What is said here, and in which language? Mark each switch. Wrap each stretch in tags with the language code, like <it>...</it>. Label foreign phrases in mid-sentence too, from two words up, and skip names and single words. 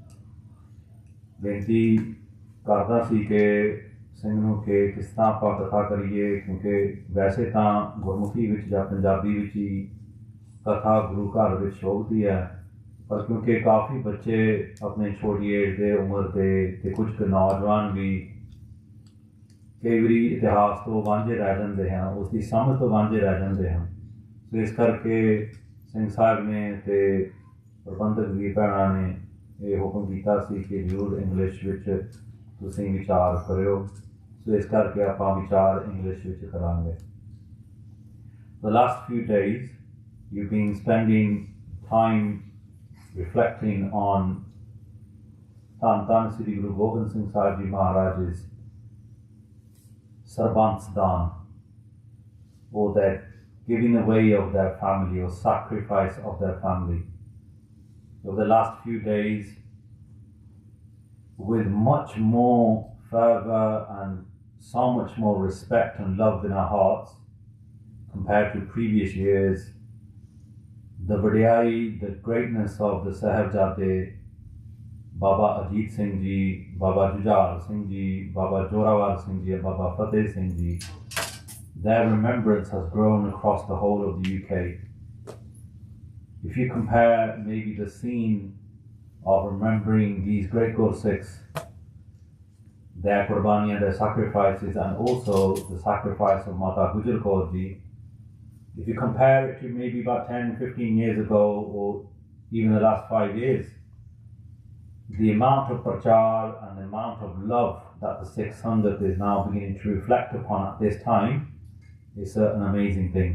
<pa>ਬੇਨਤੀ ਕਰਦਾ ਸੀ ਕਿ ਸਿੰਘ ਨੂੰ ਕਿ ਕਿਸ ਤਰ੍ਹਾਂ ਆਪਾਂ ਕਥਾ ਕਰੀਏ, ਕਿਉਂਕਿ ਵੈਸੇ ਤਾਂ ਗੁਰਮੁਖੀ ਵਿੱਚ ਜਾਂ ਪੰਜਾਬੀ ਵਿੱਚ ਹੀ ਕਥਾ ਗੁਰੂ ਘਰ ਵਿੱਚ ਸ਼ੋਭਦੀ ਹੈ, ਪਰ ਕਿਉਂਕਿ ਕਾਫੀ ਬੱਚੇ ਆਪਣੇ ਛੋਟੀ ਏਜ ਦੇ ਉਮਰ ਦੇ ਅਤੇ ਕੁਝ ਕੁ ਨੌਜਵਾਨ ਵੀ ਕਈ ਵਾਰੀ ਇਤਿਹਾਸ ਤੋਂ ਵਾਂਝੇ ਰਹਿ ਜਾਂਦੇ ਹਨ, ਉਸ ਦੀ ਸਮਝ ਤੋਂ ਵਾਂਝੇ ਰਹਿ ਜਾਂਦੇ ਹਨ। ਸੋ ਇਸ ਕਰਕੇ ਸਿੰਘ ਸਾਹਿਬ ਨੇ ਅਤੇ ਪ੍ਰਬੰਧਕ ਵੀਰ ਭੈਣਾਂ ਨੇ ਇਹ ਹੁਕਮ ਕੀਤਾ ਸੀ ਕਿ ਜ਼ਰੂਰ ਇੰਗਲਿਸ਼ ਵਿੱਚ ਤੁਸੀਂ ਵਿਚਾਰ ਕਰਿਓ। ਸੋ ਇਸ ਕਰਕੇ ਆਪਾਂ ਵਿਚਾਰ ਇੰਗਲਿਸ਼ ਵਿੱਚ ਕਰਾਂਗੇ।</pa> <en>The last few days you've been spending time reflecting on ਧੰਨ ਧੰਨ ਸ੍ਰੀ ਗੁਰੂ ਗੋਬਿੰਦ ਸਿੰਘ ਸਾਹਿਬ ਜੀ ਮਹਾਰਾਜ's</en> <pa>ਸਰਬੰਸ ਦਾਨ,</pa> <en>or that giving away of their family or sacrifice of their family. Over the last few days, with much more fervour and so much more respect and love in our hearts compared to previous years, the vadiyai, the greatness of the Sahibzade, Baba Ajit Singh Ji, Baba Jujhar Singh Ji, Baba Jorawar Singh Ji and Baba Fateh Singh Ji, their remembrance has grown across the whole of the UK. If you compare maybe the scene of remembering these great Gursikhs, their qurbani and their sacrifices, and also the sacrifice of Mata Gujar Kaur Ji, if you compare it to maybe about 10-15 years ago or even the last 5 years, the amount of prachar and the amount of love that the Sikh Sangat is now beginning to reflect upon at this time is an amazing thing.</en>